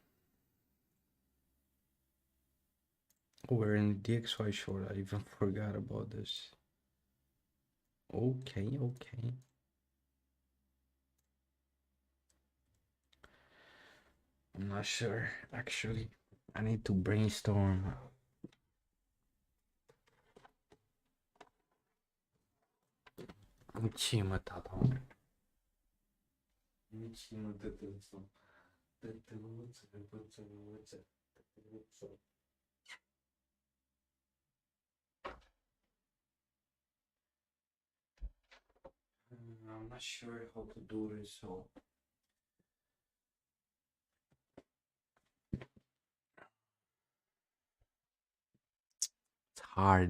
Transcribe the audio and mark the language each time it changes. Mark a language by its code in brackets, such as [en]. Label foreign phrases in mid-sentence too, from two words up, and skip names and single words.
[en] Oh, we're in DXY short. I even forgot about this. Okay. I'm not sure, actually. I need to brainstorm. [ro] Ce mă, tata? Ce mă, tătăță? Tătăță. [en] I'm not sure how to do this, so it's hard.